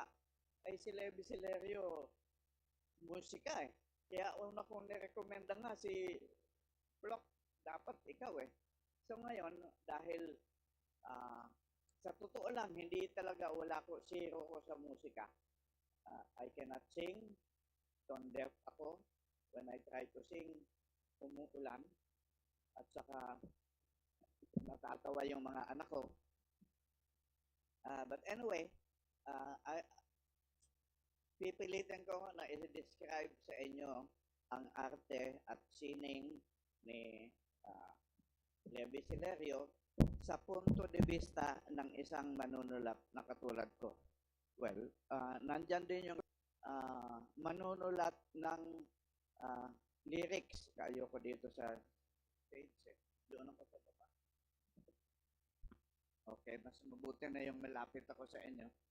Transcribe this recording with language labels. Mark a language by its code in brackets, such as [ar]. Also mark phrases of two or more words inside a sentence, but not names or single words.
[tl] Ay si Levi Celerio, musika eh. Kaya una kong nirekomenda nga si Flock, dapat ikaw eh. So ngayon, dahil sa totoo lang, hindi talaga zero ko sa musika. [en] I cannot sing, tone deaf ako. When I try to sing, [tl] umuulan. At saka, natatawa yung mga anak ko. [en] But anyway, [tl] pipilitin ko na i-describe sa inyo ang arte at sining ni Levi Celerio sa punto de vista ng isang manunulat na katulad ko. Well, nandyan din yung manunulat ng lyrics. Kayo ko dito sa stage. Doon ako sa baba. Okay, mas mabuti na yung malapit ako sa inyo.